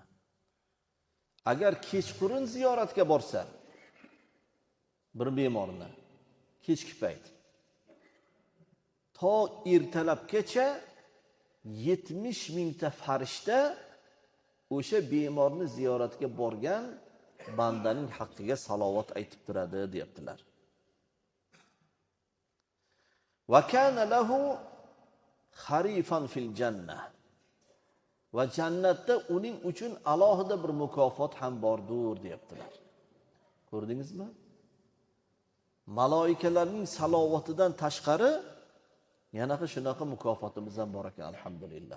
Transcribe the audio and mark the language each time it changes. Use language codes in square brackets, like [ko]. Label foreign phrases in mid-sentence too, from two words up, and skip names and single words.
[uz] Agar kechqurun ziyoratga borsa bir bemorni kechki payt to ertalabgacha 70,000 ta farishta o'sha bemorni ziyoratga borgan bandaning haqqiga salovat aytib turadi deyaptilar. [ar] وكان له خريف في الجنة. [uz] Va jannatda uning uchun alohida bir mukofot ham bordir deyaptilar. Ko'rdingizmi? Maloikalarning salovatidan tashqari yana shunaqa mukofotimiz ham bor ekan, alhamdulillah.